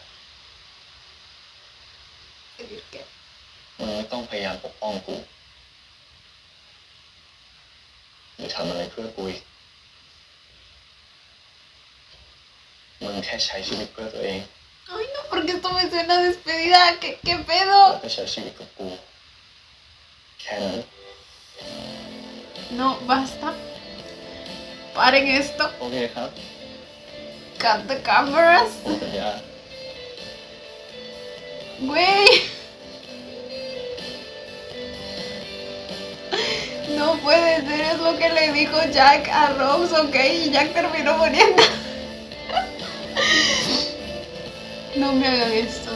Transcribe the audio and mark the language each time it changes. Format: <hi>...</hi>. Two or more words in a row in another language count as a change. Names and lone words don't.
<es>¿Pedir qué?</es> <th>มึงไม่ต้องพยายามปกป้องกูหรือทำอะไรเพื่อกูอีกมึงแค่ใช้ชีวิตเพื่อตัวเอง</th> <es>Ay, no, porque esto me suena a despedida. ¿Qué</es> <th>แล้ว</th> <es>pedo?</es> <th>ก็ใช้ชีวิตกับกูแค่นั้น</th> <es>No, basta. Paren esto.</es> <th>โอเคครับ</th> <en>Cut the cameras.</en> <th>ผมสัญญา</th> <es>Güey. No puede ser, es lo que le dijo Jack a Rose, ok, y Jack terminó muriendo. No me hagan esto.</es>